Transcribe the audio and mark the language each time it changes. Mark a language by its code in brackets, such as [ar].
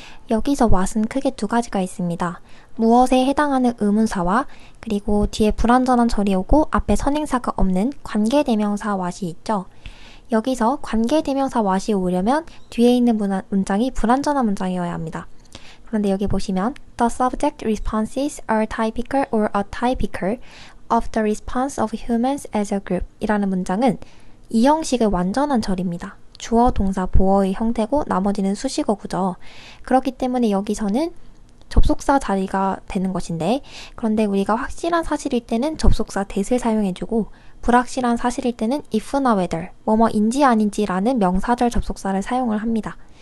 [ko] 여기서 what은 크게 2가지가 있습니다. 무엇에 해당하는 의문사와 그리고 뒤에 불완전한 절이 오고 앞에 선행사가 없는 관계대명사 what이 있죠. 여기서 관계대명사 what이 오려면 뒤에 있는 문장이 불완전한 문장이어야 합니다. 그런데 여기 보시면 [en] The subject responses are typical or atypical of the response of humans as a group [ko] 이라는 문장은 이 형식의 완전한 절입니다. 주어, 동사, 보어의 형태고 나머지는 수식어구죠. 그렇기 때문에 여기서는 접속사 자리가 되는 것인데 그런데 우리가 확실한 사실일 때는 접속사 that을 사용해주고 불확실한 사실일 때는 if나 whether, 뭐뭐인지 아닌지라는 명사절 접속사를 사용을 합니다.